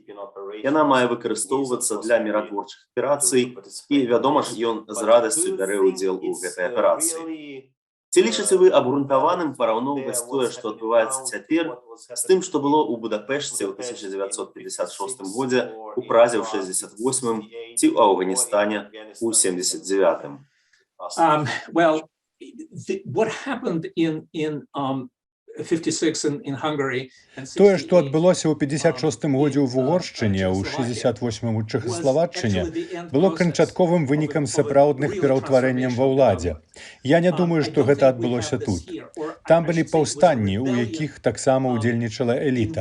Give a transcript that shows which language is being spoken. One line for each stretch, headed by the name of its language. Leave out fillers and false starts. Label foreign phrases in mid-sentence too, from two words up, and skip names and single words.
Belarusian: Яна мае выкарыстоўвацца для міратворчых аперацый, і, вядома ж, ён з радасцю бярэ ўдзел у гэтай аперацыі. Ці лічыце вы абгрунтаваным параўноўваць тое, што адбываецца цяпер, з тым, што было ў Будапешце ў 1956 годзе, у Празе ў 68-м ці ў Афганістане ў 79-м?
English: Well, what happened in 56 in Hungary.
Belarusian: Тое, што адбылося ў 56-м годзе ў Угоршчыне, ў 68-м у Чэхаславаччыне, было канчатковым вынікам сапраўдных пераўтварэнняў ва ўладзе. Я не думаю, што гэта адбылося тут. Там былі паўстанні, у якіх таксама ўдзельнічала эліта.